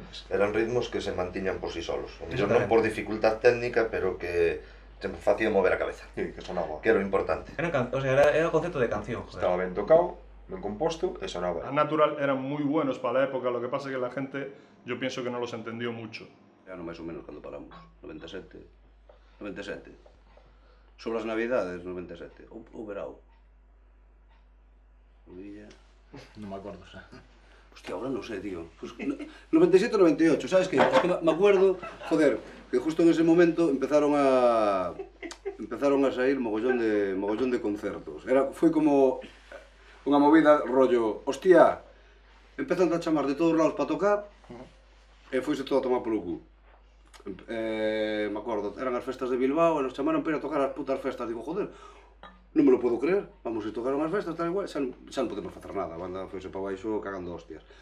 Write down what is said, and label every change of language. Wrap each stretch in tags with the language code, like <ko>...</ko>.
<gl>Eran ritmos que se mantiñan por sí solos. Non por dificultad técnica, pero que te facía mover a cabeza. Sí, que sonaba. Que era o importante. O sea, era o concepto de canción. Estaba ben tocado, ben composto e sonaba.</gl> <es>A Natural eran muy buenos para la época, lo que pasa es que la gente, yo pienso que no los entendió mucho.</es> <gl>Ya no máis ou menos cando paramos, 97. Sobre as navidades, 97. Ou verao. Non me acordo, xa. Hostia, ahora non sei, tío. Pues, 97 ou 98, sabes que?</gl> <es>Es que me acuerdo, joder, que justo en ese momento empezaron</es> <gl>a sair mogollón de concertos. Foi como unha movida rollo, hostia, empezan a chamar de todos lados para tocar e foise todo a tomar polo cu. Me acordo, eran as festas de Bilbao e nos chamaron para ir a tocar as putas festas. Digo, joder, non</gl> <es>me lo puedo creer,</es> <gl>vamos a tocar unhas festas, tal igual, xa non podemos facer nada, a banda foise para baixo cagando hostias.</gl>